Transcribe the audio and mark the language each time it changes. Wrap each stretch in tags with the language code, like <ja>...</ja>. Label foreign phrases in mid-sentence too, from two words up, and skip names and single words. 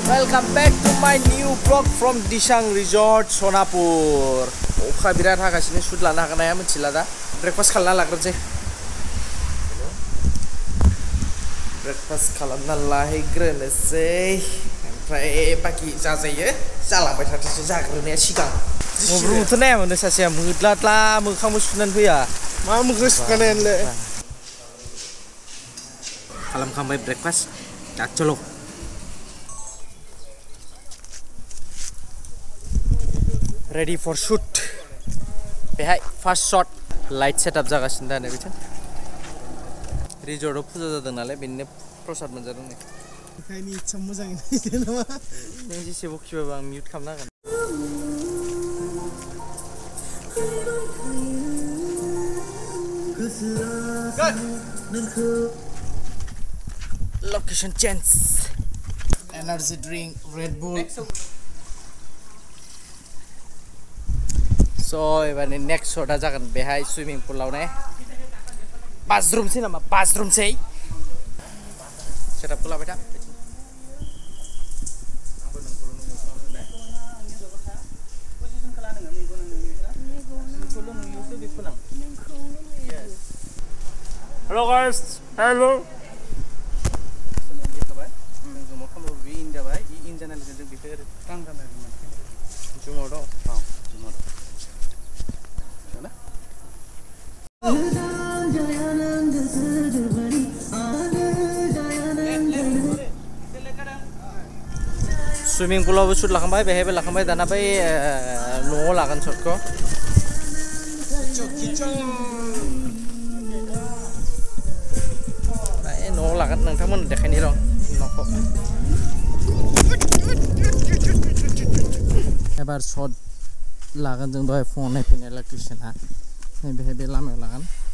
<en>welcome back to my new vlog from Disang Resort Sonapur.</en> <brx>अखा बिराद हागासिनो शुट लानो हागोन ना हाया मिथिला दा ब्रेकफास्ट खालामना लाग्रोनोसै ब्रेकफास्ट खालामना लाहैग्रोनोसै ओमफ्राय बाकी जाजायो जालांबाय थाथोंसै जाग्रोनाया सिगां मब्रुथ नायामोन सासेया मोद्लाद्ला मोखांबो सुनानै फैया मा मोखां सुखानायानोलै खालामखांबाय ब्रेकफास्ट दा चलो</brx> <en>ready for shoot</en> <brx>बेहाय फार्स्ट शट</brx> <en>light setup</en> <brx>जागासिनो दा नै बिथिं रिजर्टआव फुजा जादों नालाय बेनिनो प्रसाद मोनजादों नै बेखायनो इच्छा मोजाङै नायदो नामा नों जेसेबां खिबाबो आं मिउट खालामना होगोन</brx> <en>location change energy drink Red Bull</en> <brx>So, एबारनि नेक्स्ट शटआ जागोन बेहाय स्विमिं पुलाव ने बाज्रुमसै नामा बाज्रुमसै सेटआपखौ लाबाय था</brx> <en>Hello guys, hello. Swimming pool</en> <brx>आवबो शूट लाखांबाय बेहायबो लाखांबाय दाना बै न'आव लागोन शटखौ न'आव लागोन नोंथांमोन देखायनि र' न'खौ एबार शट लागोन जों दहाय फुङाव नायफैनाय लोकेशना नै बेहाय बे लामायाव लागोन</brx>